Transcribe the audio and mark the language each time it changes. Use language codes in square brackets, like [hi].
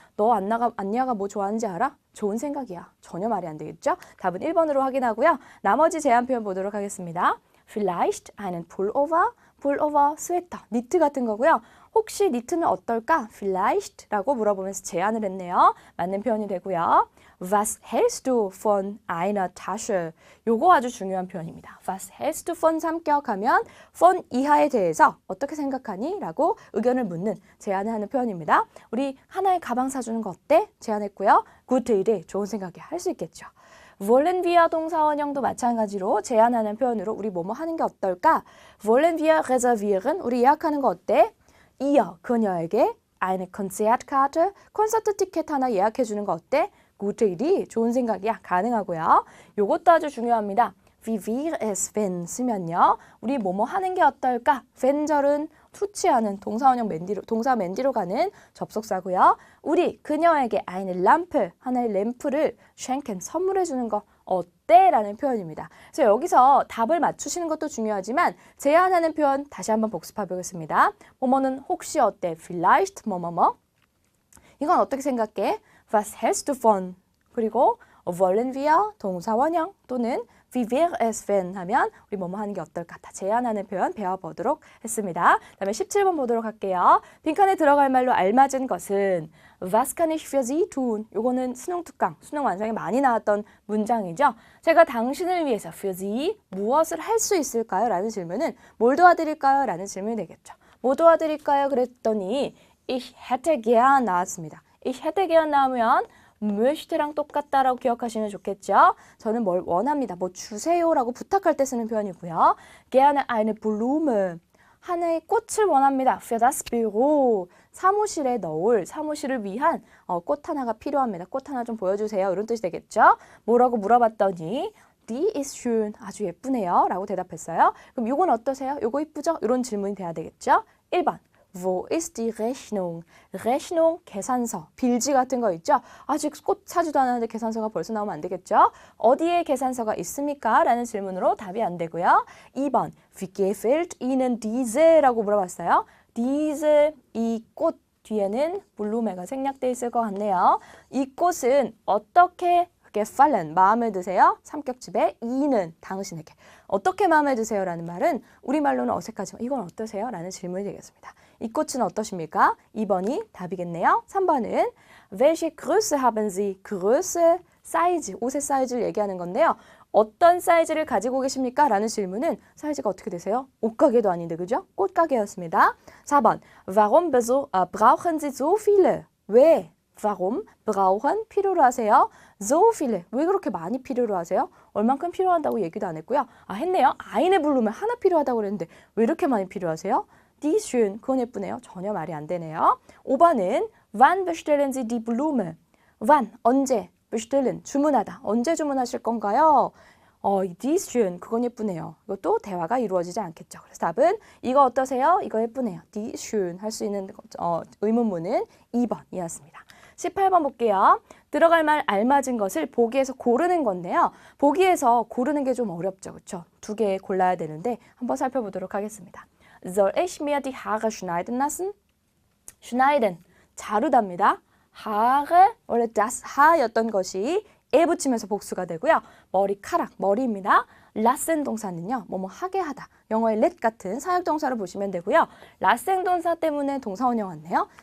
[ko] 너 안냐가 뭐 좋아하는지 알아? 좋은 생각이야. 전혀 말이 안 되겠죠? 답은 1번으로 확인하고요. 나머지 제한 표현 보도록 하겠습니다. [de] Vielleicht einen Pullover, Pullover, [ko] 스웨터, 니트 같은 거고요. 혹시 니트는 어떨까? Vielleicht 라고 물어보면서 제안을 했네요. 맞는 표현이 되고요. [de] Was hältst du von einer Tasche? [ko] 요거 아주 중요한 표현입니다. [de] Was hältst du von [ko] 삼격하면 von 이하에 대해서 어떻게 생각하니? 라고 의견을 묻는, 제안을 하는 표현입니다. 우리 하나의 가방 사주는 거 어때? 제안했고요. [de] Gute Idee, [ko] 좋은 생각이야. 할 수 있겠죠. wollen wir 동사원형도 마찬가지로 제안하는 표현으로 우리 뭐뭐 하는 게 어떨까? [de] wollen wir reservieren? [ko] 우리 예약하는 거 어때? ihr, 그녀에게 [de] eine Konzertkarte. [ko] 콘서트 티켓 하나 예약해 주는 거 어때? [de] gute Idee. [ko] 좋은 생각이야. 가능하고요. 요것도 아주 중요합니다. [de] Wie wäre es wenn 쓰면요. [ko] 우리 뭐뭐 하는 게 어떨까? wenn절은 투치하는 동사 맨디로 가는 접속사고요. 우리 그녀에게 eine Lampe, 하나의 램프를 schenken, 선물해 주는 거 어때? 라는 표현입니다. 그래서 여기서 답을 맞추시는 것도 중요하지만 제안하는 표현 다시 한번 복습해 보겠습니다. 뭐뭐는 혹시 어때? vielleicht 뭐뭐뭐. 이건 어떻게 생각해? [de] Was hältst du von? [ko] 그리고 wollen wir 동사 원형 또는 [de] Wie wäre es wenn [ko] 하면 우리 뭐뭐 하는 게 어떨까? 다 제안하는 표현 배워보도록 했습니다. 다음에 17번 보도록 할게요. 빈칸에 들어갈 말로 알맞은 것은 [de] Was kann ich für Sie tun? [ko] 요거는 수능 특강, 수능 완성에 많이 나왔던 문장이죠. 제가 당신을 위해서 für Sie 무엇을 할 수 있을까요? 라는 질문은 뭘 도와드릴까요? 라는 질문이 되겠죠. 뭐 도와드릴까요? 그랬더니 [de] Ich hätte gern [ko] 나왔습니다. [de] Ich hätte gern [ko] 나오면 möchte랑 똑같다라고 기억하시면 좋겠죠. 저는 뭘 원합니다. 뭐 주세요라고 부탁할 때 쓰는 표현이고요. [de] gerne eine Blume. [ko] 하나의 꽃을 원합니다. [de] für das Büro. [ko] 사무실에 넣을, 사무실을 위한 꽃 하나가 필요합니다. 꽃 하나 좀 보여주세요. 이런 뜻이 되겠죠. 뭐라고 물어봤더니 [de] Die ist schön. [ko] 아주 예쁘네요. 라고 대답했어요. 그럼 이건 어떠세요? 이거 이쁘죠? 이런 질문이 돼야 되겠죠. [de] 1번. Wo ist die Rechnung? [ko] Rechnung, 계산서, 빌지 같은 거 있죠? 아직 꽃 사지도 않았는데 계산서가 벌써 나오면 안 되겠죠? 어디에 계산서가 있습니까? 라는 질문으로 답이 안 되고요. [de] 2번, Wie gefällt Ihnen diese? [ko] 라고 물어봤어요. diese, 이 꽃 뒤에는 블루메가 생략돼 있을 것 같네요. 이 꽃은 어떻게 gefallen, 마음에 드세요? 삼격집에 Ihnen, 당신에게. 어떻게 마음에 드세요? 라는 말은 우리말로는 어색하지만 이건 어떠세요? 라는 질문이 되겠습니다. 이 꽃은 어떠십니까? 2번이 답이겠네요. [de] 3번은 Welche Größe haben Sie? [ko] Größe, 사이즈, 옷의 사이즈를 얘기하는 건데요. 어떤 사이즈를 가지고 계십니까? 라는 질문은 사이즈가 어떻게 되세요? 옷가게도 아닌데 그죠? 꽃가게였습니다. [de] 4번 Warum brauchen Sie so viele? [ko] 왜? [de] Warum brauchen [ko] 필요로 하세요? [de] So viele [ko] 왜 그렇게 많이 필요로 하세요? 얼만큼 필요한다고 얘기도 안 했고요. 했네요. [de] eine Blume [ko] 하나 필요하다고 그랬는데 왜 이렇게 많이 필요하세요? [de] Die ist schön [ko] 그건 예쁘네요. 전혀 말이 안 되네요. [de] 5번은 Wann bestellen Sie die Blume? [ko] Wann 언제 bestellen 주문하다 언제 주문하실 건가요? [de] Die ist schön [ko] 그건 예쁘네요. 이것도 대화가 이루어지지 않겠죠. 그래서 답은 이거 어떠세요? 이거 예쁘네요. [de] Die ist schön [ko] 할 수 있는 의문문은 2번이었습니다. 18번 볼게요. 들어갈 말 알맞은 것을 보기에서 고르는 건데요. 보기에서 고르는 게 좀 어렵죠. 그렇죠? 두 개 골라야 되는데 한번 살펴보도록 하겠습니다. [de] Soll ich mir die Haare schneiden lassen? [ko] schneiden, 자르답니다. Haare, 원래 das Haar였던 것이 에 붙이면서 복수가 되고요. 머리카락, 머리입니다. 라센 동사는요. 뭐뭐 하게 하다. 영어의 let 같은 사역동사를 보시면 되고요. 라센 동사 때문에 동사원형 왔네요.